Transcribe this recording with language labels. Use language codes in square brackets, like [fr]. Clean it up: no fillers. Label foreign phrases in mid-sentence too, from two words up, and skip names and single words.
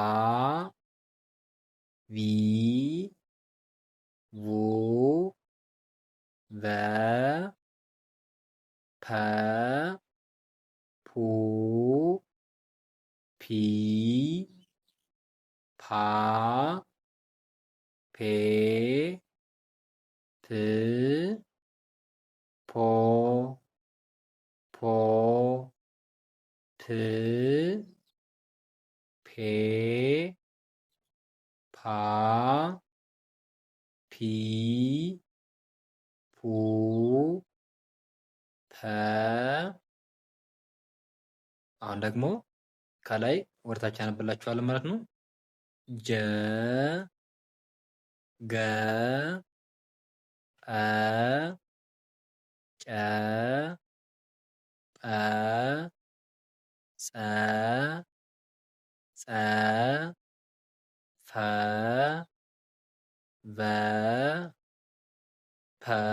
[am] ቪ ቡ ቨ ፐ ፑ ፒ ፓ ፔ ፕ ፖ ፖ ፕ ፔ ፓ ፒ ፑ ፐ። አሁን ደግሞ ከላይ ወደታች አነብላችኋለሁ ማለት ነው። ጀ ገ ጰ ጨ ጰ ጸ ጸ ፈ ቨ ፐ